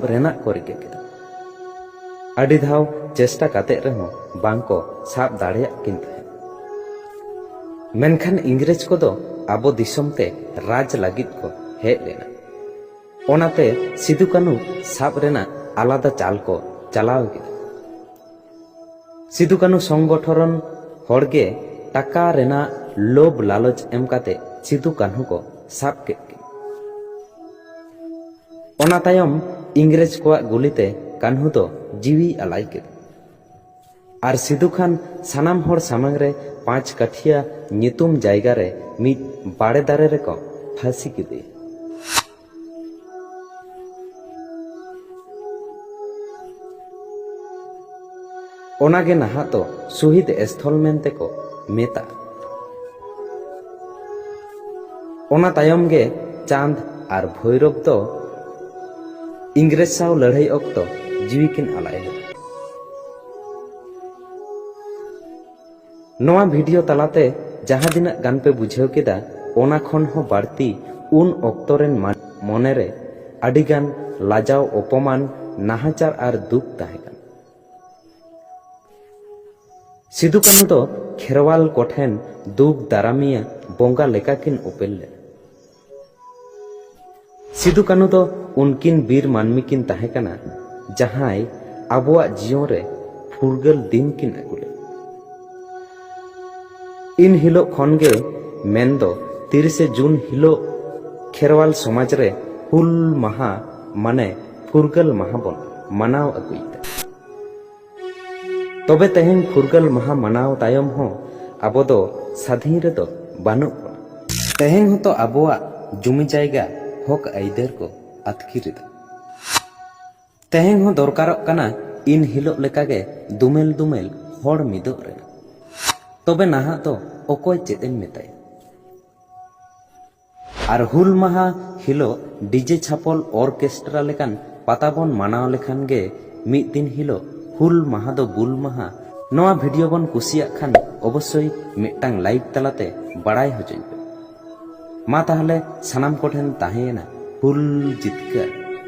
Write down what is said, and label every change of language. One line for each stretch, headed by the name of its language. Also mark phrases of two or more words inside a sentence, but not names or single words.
Santali: रेना को रिके केदा आड़ी धाव चेष्टा काते रहो बांग को साब दाड़िया किन तहे मेनखान इंग्रेज को दो आबो दिसोमते राज लागित को हेज लेना ओनाते सिदु कान्हू साब रेना आलादा चाल को चलाव केदा सिदु कान्हू संगठन हड़गे टाका रेना लोभ लालच एम काते सिदु कान्हू को साब के ओना तायम इंग्रेज को गुलिते कान्हू दो जीवी अलाई केदा आर सिदु खान सानाम हर सामांग रे 5 काठिया नितुम जायगा रे मिद बाड़े दारे रे को फांसी केदे ओनागे नहा तो शहीद स्थल मेनते को मेता ओना तायम गे चांद आर भैरव दो इंग्रेज साव लड़ाई अक्तो जीवी किन आलाय नोआ वीडियो तलाते जहां दिना गान पे बुझाव केदा ओना खन हो बाड़ती उन अक्तोरेन मनेरे आडिगान लाजाव अपमान नाहाचार आर दुख ताहेकान सिदु कान्हू दो खेरवाल कोठेन दुख दारामिया बोंगा लेका किन उपेल ले सिदु कान्हू दो उनकिन बीर मानमी किन ताहेकाना जहां आबुआ जीवन रे फुरगल दिन किन अगुले इन हिलो खनगे मेन दो 30 जून हिलो खेरवाल समाज रे हुल महा माने फुरगल महा बन मनाव अगुईता तबे तेहेन फुरगल महा मनाव तायम हो आबो दो साधीन रे दो बानु तेहेन हो तो आबुआ जुमी जायगा हक आइदेर को आतकिरिदा तेहेन हो दरकारक काना इन हिलो लेकागे दुमेल दुमेल हड़ मिदो रे तबे नाहा तो ओकोय चेदेन मेताय आर हुल माहा हिलो डीजे छापल ऑर्केस्ट्रा लेकान पाताबन मानाव लेखान गे मिद दिन हिलो हुल माहा दो बुल माहा नोआ वीडियो बन कुसिया खान अवश्य मिटांग लाइक तलाते बड़ाई हजोय मा ताहले सानाम कोठेन ताहेना हुल जितकर।